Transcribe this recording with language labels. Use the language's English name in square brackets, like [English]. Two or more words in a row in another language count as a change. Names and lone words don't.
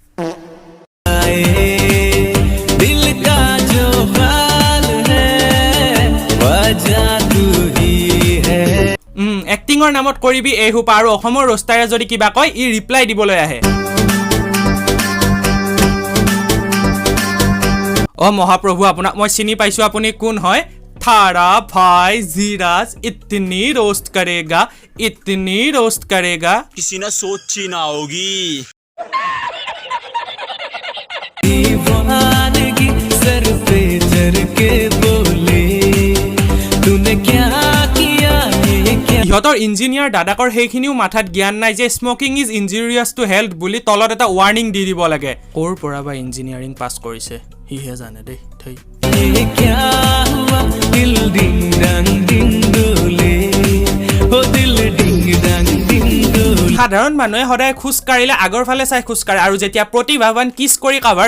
[Assamese] এক্টিঙৰ নামত কৰিবি এই সোপা আৰু অসমৰ ৰোষ্টাৰে যদি কিবা কয় ই ৰিপ্লাই দিবলৈ আহে অ মহাপ্ৰভু আপোনাক মই চিনি পাইছো আপুনি কোন হয় [Hindi] थारा भाई जीराज इतनी रोस्ट करेगा किसी ने सोची ना होगी सर पे चढ़ के बोले तूने क्या किया [Assamese] ইহঁতৰ ইঞ্জিনিয়াৰ দাদাকৰ সেইখিনিও মাথাত জ্ঞান নাই যে [English] smoking is injurious to health [Assamese] বুলি তলত এটা ৱাৰ্নিং দি দিব লাগে ক'ৰ পৰা বা ইঞ্জিনিয়াৰিং পাছ কৰিছে সিহে জানে দেই থৈ সাধাৰণ মানুহে সদায় খোজ কাঢ়িলে আগৰ ফালে চাই খোজ কাঢ়ে আৰু যেতিয়া প্ৰতিভাৱান কিছ কৰি কাভাৰ